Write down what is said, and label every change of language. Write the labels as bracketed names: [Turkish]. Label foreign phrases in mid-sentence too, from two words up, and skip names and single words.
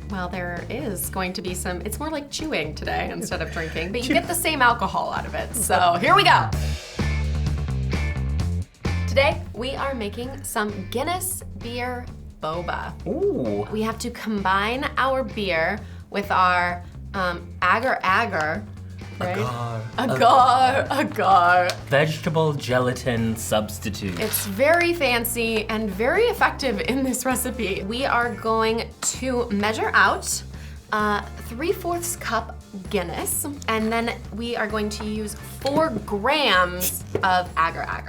[English] Well, there is going to be some, it's more like chewing today instead of drinking, but you get the same alcohol out of it. So here we go. Today, we are making some Guinness beer boba. Ooh. We have to combine our beer with our agar-agar. Right? Agar. Vegetable gelatin substitute. It's very fancy and very effective in this recipe. We are going to measure out 3/4 cup Guinness, and then we are going to use 4 grams of agar-agar.